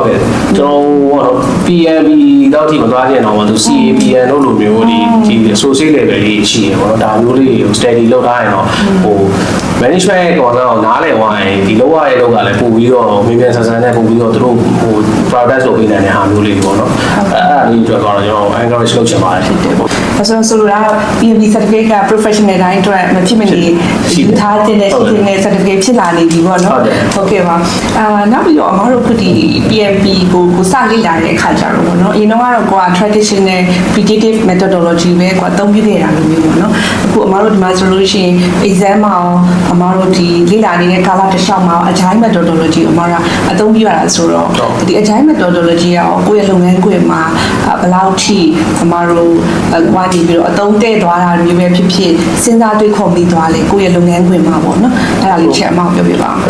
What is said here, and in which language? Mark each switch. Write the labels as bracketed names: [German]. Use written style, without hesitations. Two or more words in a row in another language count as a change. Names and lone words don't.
[Burmese] ဟုတ်ကဲ့ကျွန်တော် PMP တော့ဒီမသွားကြအောင်ပါသူ CAPN လို့လိုမျိုးဒီ [English] associate level [Burmese] လေးရှိရပေါ့နော်ဒါမျိုးလေးကို study လုပ်ထားရင်တော့ဟို management ရဲ့ concern ကိုနားလည်သွားရင်ဒီလောက်ရတဲ့လောက်ကလည်းပို့ပြီးတော့မြင်မြန်ဆန်ဆန်နဲ့ပို့ပြီးတော့သူတို့ဟို product ဆိုပေးနိုင်တဲ့ဟာမျိုးလေးပေါ့နော်အဲ့ဒါလေးအတွက်ကတော့ကျွန်တော် encourage လုပ်ချင်ပါတယ်ဖြစ်တယ်ပေါ့ ဒါဆိုလိုတာ [English] PMP certificate [Burmese] က professional တိုင်းအတွက်မဖြစ်မနေယူထားတဲ့ certificate ဖြစ်လာနေပြီပေါ့နော်ဟုတ်ကဲ့ပါနောက်ပြီးတော့အမတို့ခုဒီ PMP ကိုစလေ့ လာတဲ့အခါကျတော့ပေါ့နော်အရင်တော့ကိုက [English] traditional predictive methodology [Burmese] ပဲကိုအသုံးပြုခဲ့တာလိုမျိုးပေါ့နော်အခုအမတို့ဒီမှာဆိုလို့ရှိရင် exam မှာအမတို့ဒီလေ့လာနေတဲ့ကာလတစ်လျှောက်မှာ [English] agile methodology [Burmese] အမတို့အသုံးပြုရတာဆိုတော့ဒီ [English] agile methodology [Burmese] ရောကိုယ့်ရဲ့လုပ်ငန်းခွင်မှာဘယ်လောက်ထိအမတို့ကွာနေပြီးတော့အသုံးတဲ့သွားတာမျိုးပဲဖြစ်ဖြစ်စဉ်းစားတွေးခေါ်ပြီးသွားလေကိုယ့်ရဲ့လုပ်ငန်းခွင်မှာပေါ့နော်အဲ့ဒါလေးချက်အမောက်ပြောပြပါဦး